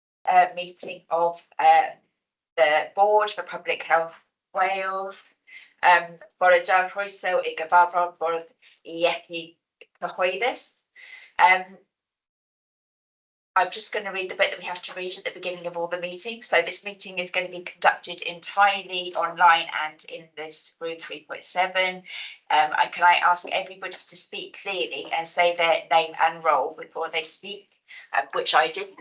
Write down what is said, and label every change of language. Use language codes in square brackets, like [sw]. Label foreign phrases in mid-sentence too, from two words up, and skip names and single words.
[en] meeting of the Board for Public Health Wales. [cy] Bore da croeso I gyfarfod Bwrdd Iechyd Cyhoeddus. [en] I'm just going to read the bit that we have to read at the beginning of all the meetings. So this meeting is going to be conducted entirely online and in this room 3.7. Can I ask everybody to speak clearly and say their name and role before they speak, which I didn't.